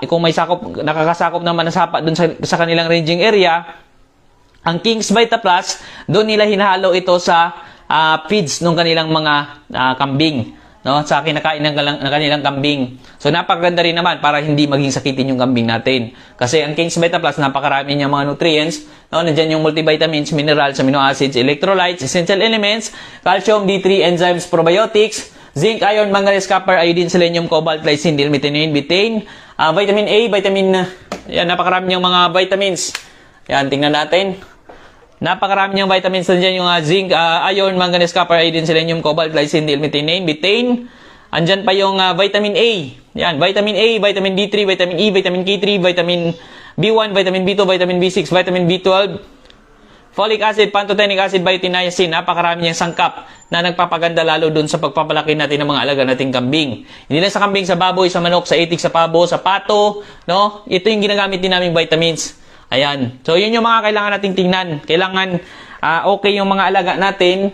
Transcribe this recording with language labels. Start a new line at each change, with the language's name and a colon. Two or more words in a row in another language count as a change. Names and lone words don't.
Filipino: Kung may nakakasakop naman na sapa doon sa kanilang ranging area, ang King's Vita Plus, doon nila hinahalo ito sa feeds ng kanilang mga kambing. No, sa kinakain ng kanilang kambing. So napakaganda rin naman para hindi maging sakitin yung kambing natin. Kasi ang King's Vita Plus, napakarami niya mga nutrients. No, nandiyan yung multivitamins,
English: minerals, amino acids, electrolytes, essential elements, calcium, D3, enzymes, probiotics, zinc, iron, manganese, copper, iodine, selenium, cobalt, glycine, L-methionine, betaine, vitamin A,
Filipino: yan, napakarami niyang mga vitamins. Yan, tingnan natin. Napakarami niyang vitamins nandiyan yung
English: zinc, iron, manganese, copper, iodine, selenium, cobalt, glycine, L-methionine,
Filipino: betaine. Andyan pa yung
English: vitamin A.
Filipino: Yan,
English: vitamin A, vitamin D3, vitamin E, vitamin K3, vitamin B1, vitamin B2, vitamin B6, vitamin B12, folic acid, pantothenic acid, biotin, niacin.
Filipino: Napakarami niyang sangkap na nagpapaganda lalo dun sa pagpapalaki natin ng mga alaga nating kambing. Hindi lang sa kambing, sa baboy, sa manok, sa itik, sa pabo, sa pato, no? Ito yung ginagamit din naming vitamins. Ayan. So, yun yung mga kailangan nating tingnan. Kailangan okay yung mga alaga natin.